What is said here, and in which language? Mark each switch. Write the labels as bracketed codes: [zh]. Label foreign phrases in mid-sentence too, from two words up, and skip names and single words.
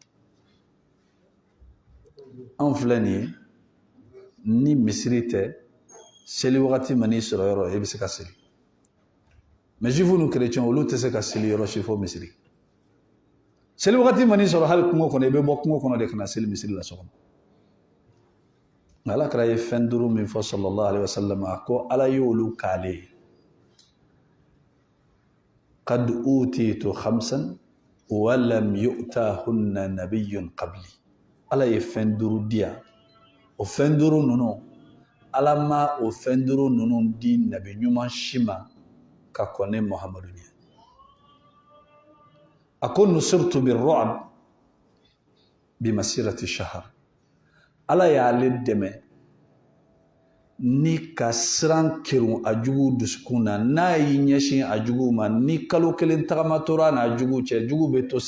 [bm] anw filɛ nin ye ni misiri tɛ seli wagati man'i sɔrɔ yɔrɔ i bɛ se ka seli [fr] mais juifs [bm] ni chrétiens olu tɛ se ka seli yɔrɔ si fo misiri seli wagati man'i sɔrɔ hali kungo kɔnɔ i bɛ bɔ kungo kɔnɔ de ka na seli misiri la so kɔnɔ nka ala kɛra ye fɛn 5 min fɔ [ar] صلى الله عليه وسلم [bm] a ko ala y'olu k'ale ye [ar] قد أوتيت 5 ولم يؤتهن نبي قبلي [bm] ala ye fɛn 5 di yan o fɛn 5 ninnu ala ma o fɛn 5 ninnu di nabi ɲuman si ma ka kɔnɛ muhamadu ɲɛ a ko [ar] نصرت بالرعب مسيرة شهر [bm] ala y'ale dɛmɛ ni ka siran kerun a jugu dusukun na n'a y'i ɲɛsin a jugu ma ni kalo 1 tagama tora n'a jugu cɛ jugu bɛ to